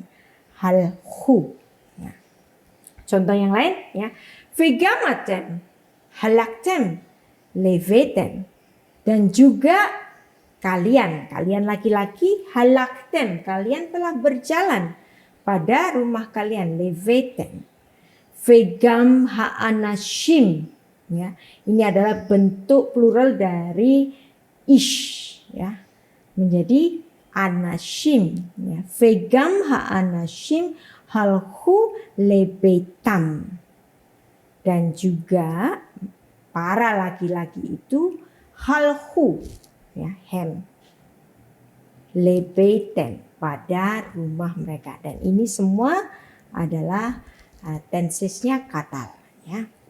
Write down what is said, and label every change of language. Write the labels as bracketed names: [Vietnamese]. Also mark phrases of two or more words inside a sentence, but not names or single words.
[Indonesian] Halhu. Ya. Contoh yang lain, ya, [Hebrew] וגם אתם הלכתם לביתן, [Indonesian] dan juga kalian laki-laki, halaktem, kalian telah berjalan pada rumah kalian, [Hebrew] לביתן. וגם האנשים, [Indonesian] ya, ini adalah bentuk plural dari ish, ya, menjadi anashim, ya. [Hebrew] וגם האנשים הלכו לביתם, [Indonesian] dan juga para laki-laki itu halhu, ya, [Hebrew] הם לביתן, [Indonesian] pada rumah mereka. Dan ini semua adalah tensesnya katal, ya.